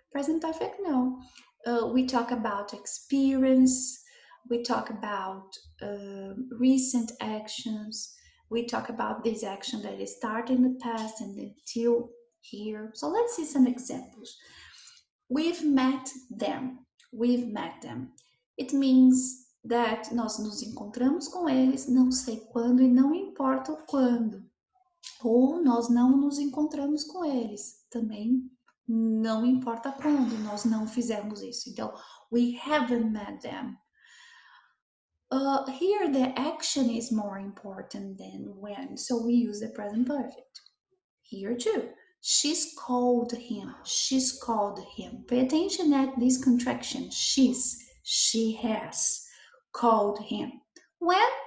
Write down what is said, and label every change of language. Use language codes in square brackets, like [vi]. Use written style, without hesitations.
[en] Present perfect, no. We talk about experience, we talk about recent actions, we talk about this action that is started in the past and until here. So let's see some examples. We've met them. We've met them. It means [pt] that nós nos encontramos com eles, não sei quando e não importa o quando. Ou nós não nos encontramos com eles, também não importa quando nós não fizemos isso. [en] Então, we haven't met them. Here the action is more important than when, so we use the present perfect. Here too, she's called him, she's called him. Pay attention at this contraction, she has called him. When?